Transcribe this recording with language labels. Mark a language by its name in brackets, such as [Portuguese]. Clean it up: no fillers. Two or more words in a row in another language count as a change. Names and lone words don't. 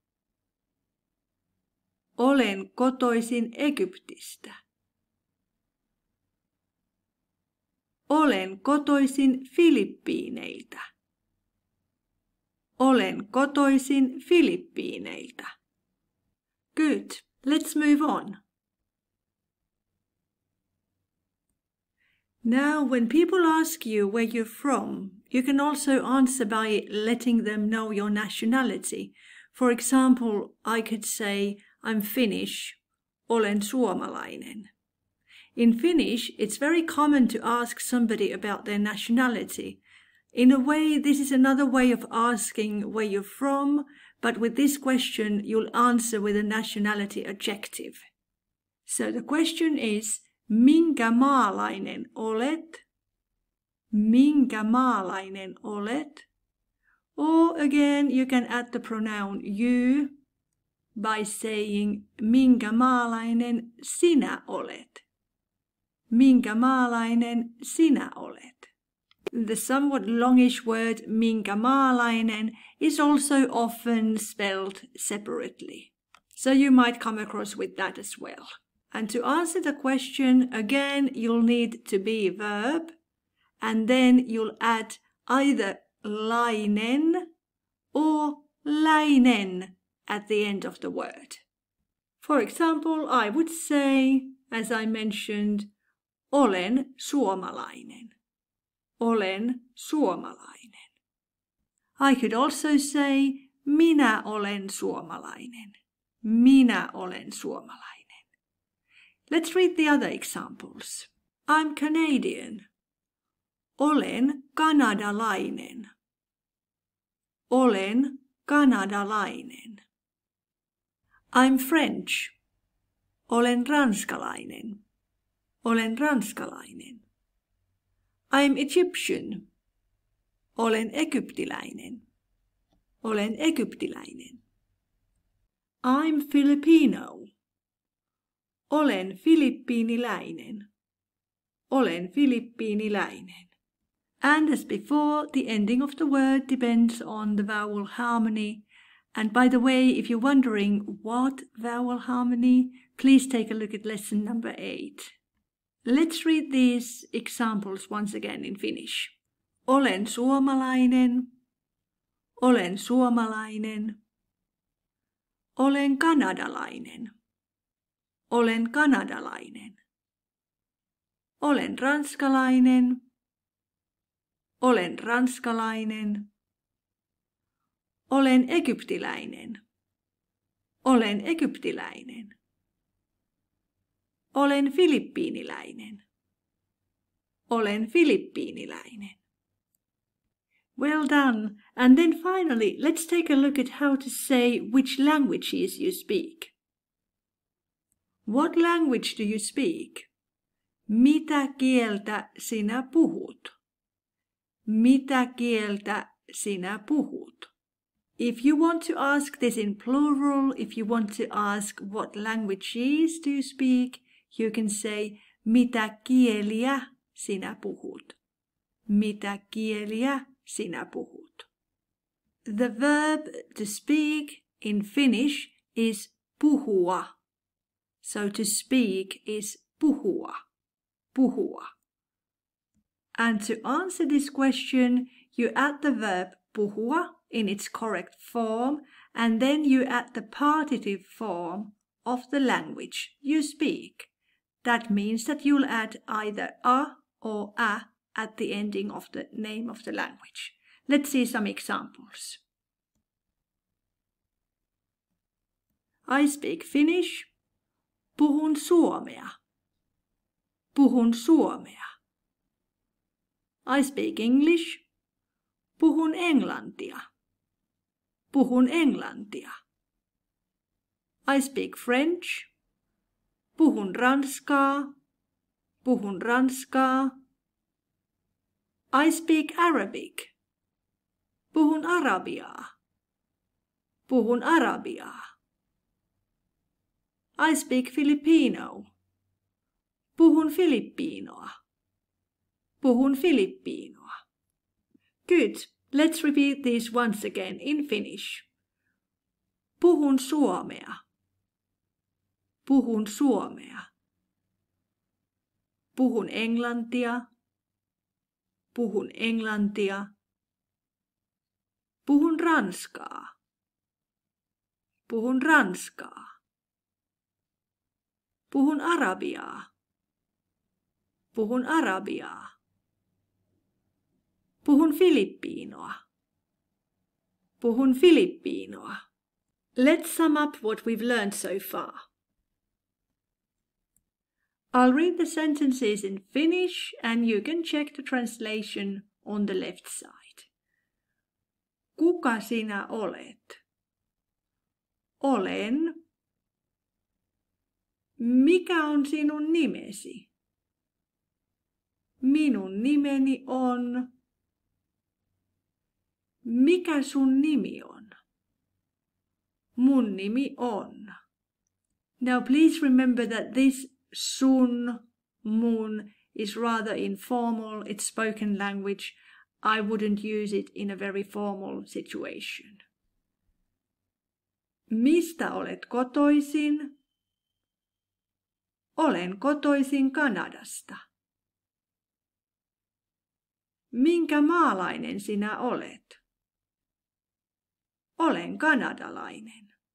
[Finnish] Olen kotoisin Egyptistä. Olen kotoisin Filippiineiltä. Olen kotoisin Filippiineiltä. [English] Good. Let's move on. Now, when people ask you where you're from, you can also answer by letting them know your nationality. For example, I could say, I'm Finnish, [Finnish] olen suomalainen. [English] In Finnish, it's very common to ask somebody about their nationality. In a way, this is another way of asking where you're from, but with this question, you'll answer with a nationality adjective. So the question is, [Finnish] minkä maalainen olet? Minkä maalainen olet? [English] Or again, you can add the pronoun you by saying, [Finnish] minkä maalainen sinä olet? Minkä maalainen sinä olet? [English] The somewhat longish word [Finnish] minkä maalainen [English] is also often spelled separately. So you might come across with that as well. And to answer the question, again, you'll need to be a verb, and then you'll add either lainen or läinen at the end of the word. For example, I would say, as I mentioned, [Finnish] olen suomalainen. Olen suomalainen. [English] I could also say, [Finnish] minä olen suomalainen. Minä olen suomalainen. [English] Let's read the other examples. I'm Canadian. [Finnish] Olen kanadalainen. Olen kanadalainen. [English] I'm French. [Finnish] Olen ranskalainen. Olen ranskalainen. [English] I'm Egyptian. [Finnish] Olen egyptiläinen. Olen egyptiläinen. [English] I'm Filipino. [Finnish] Olen filippiiniläinen. Olen filippiiniläinen. [English] And as before, the ending of the word depends on the vowel harmony. And by the way, if you're wondering what vowel harmony, please take a look at lesson number 8. Let's read these examples once again in Finnish. [Finnish] Olen suomalainen. Olen suomalainen. Olen kanadalainen. Olen kanadalainen. Olen ranskalainen. Olen ranskalainen. Olen egyptiläinen. Olen egyptiläinen. Olen filippiiniläinen. Olen filippiiniläinen. [English] Well done. And then finally, let's take a look at how to say which languages you speak. What language do you speak? [Finnish] Mitä kieltä sinä puhut? Mitä kieltä sinä puhut? [English] If you want to ask this in plural, if you want to ask what languages do you speak, you can say, [Finnish] mitä kieliä sinä puhut? Mitä kieliä sinä puhut? [English] The verb to speak in Finnish is puhua. So to speak is puhua. [Finnish] Puhua. [English] And to answer this question, you add the verb puhua in its correct form, and then you add the partitive form of the language you speak. That means that you'll add either a or a at the ending of the name of the language. Let's see some examples. I speak Finnish. [Finnish] Puhun suomea. Puhun suomea. [English] I speak English. [Finnish] Puhun englantia. Puhun englantia. [English] I speak French. [Finnish] Puhun ranskaa. Puhun ranskaa. [English] I speak Arabic. [Finnish] Puhun arabiaa. Puhun arabiaa. [English] I speak Filipino. [Finnish] Puhun filippiinoa. Puhun filippiinoa. [English] Good. Let's repeat these once again in Finnish. [Finnish] Puhun suomea. Puhun suomea. Puhun englantia. Puhun englantia. Puhun ranskaa. Puhun ranskaa. Puhun arabiaa. Puhun arabiaa. Puhun filippiinoa. Puhun filippiinoa. [English] Let's sum up what we've learned so far. I'll read the sentences in Finnish and you can check the translation on the left side. [Finnish] Kuka sinä olet? Olen. Mikä on sinun nimesi? Minun nimeni on. Mikä sun nimi on? Mun nimi on. [English] Now please remember that this sun, mun is rather informal, it's spoken language. I wouldn't use it in a very formal situation. [Finnish] Mistä olet kotoisin? Olen kotoisin Kanadasta. Minkä maalainen sinä olet? Olen kanadalainen.